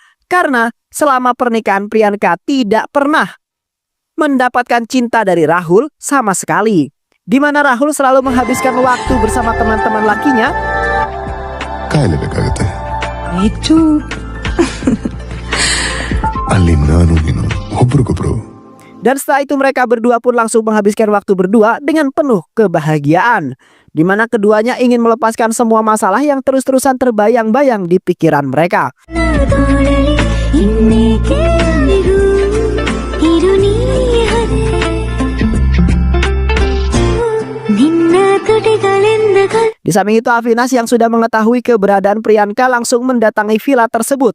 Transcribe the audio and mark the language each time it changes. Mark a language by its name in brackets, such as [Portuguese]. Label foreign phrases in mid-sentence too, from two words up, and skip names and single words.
[Indonesian] Karena selama pernikahan Priyanka tidak pernah mendapatkan cinta dari Rahul sama sekali. Di mana Rahul selalu menghabiskan waktu bersama teman-teman lakinya. [Kannada] ಕಾಯಲೇಬೇಕಾಗುತ್ತೆ. [Indonesian] Itu. [Kannada] ಅಲ್ಲಿ ನಾನು ನೀನು ಒಬ್ರಿಗೊಬ್ರು. [Indonesian] Dan setelah itu mereka berdua pun langsung menghabiskan waktu berdua dengan penuh kebahagiaan, di mana keduanya ingin melepaskan semua masalah yang terus-terusan terbayang-bayang di pikiran mereka. Di samping itu Avinas yang sudah mengetahui keberadaan Priyanka langsung mendatangi villa tersebut.